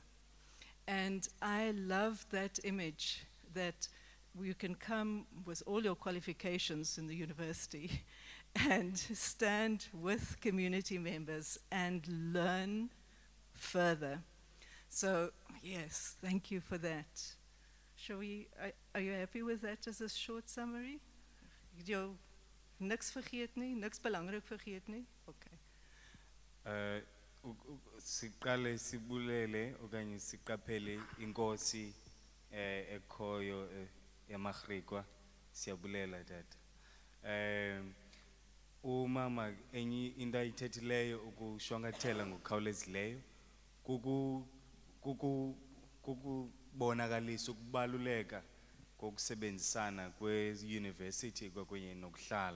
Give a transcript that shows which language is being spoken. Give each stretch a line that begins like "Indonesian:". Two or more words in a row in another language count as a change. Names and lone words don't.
English: And I love that image that you can come with all your qualifications in the university and stand with community members and learn further. So, yes, thank you for that. Shall we, are you happy with that as a short summary?
Afrikaans: Jy niks vergeet nie, niks belangrik vergeet nie?
English: Okay.
Xhosa: Siqale sibulele okanye siqaphele inkosi ekhoyo yamaGriqua, siyabulela tata. Umama enye into ayithethileyo ukushwankathela ngokukhawulezileyo kukubonakalisa ukubaluleka kokusebenzisana kwe-university kwakunye nokuhlala.